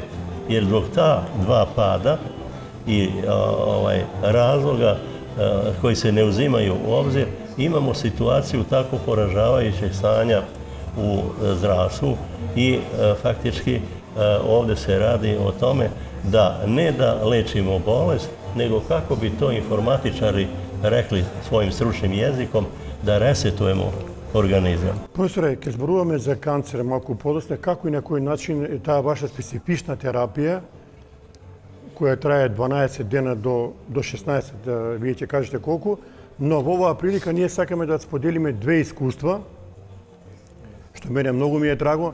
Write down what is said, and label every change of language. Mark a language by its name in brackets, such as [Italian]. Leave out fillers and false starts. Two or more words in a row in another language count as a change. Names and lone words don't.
[Serbian] Jer zbog ta dva pada i razloga koji se ne uzimaju u obzir, imamo situaciju tako poražavajućeg stanja u zdravstvu i faktički ovdje se radi o tome da ne da lečimo bolest, nego kako bi to informatičari rekli svojim stručnim jezikom, da resetujemo organizam. [Macedonian] Profesore, kad zborуваме за канцер малко по-доста, како и на кој начин е таа ваша специфична терапија, која трае 12 дена до 16, вие ќе кажете колку, но во оваа прилика ние сакаме да споделиме две искуства, што мене многу ми е драго.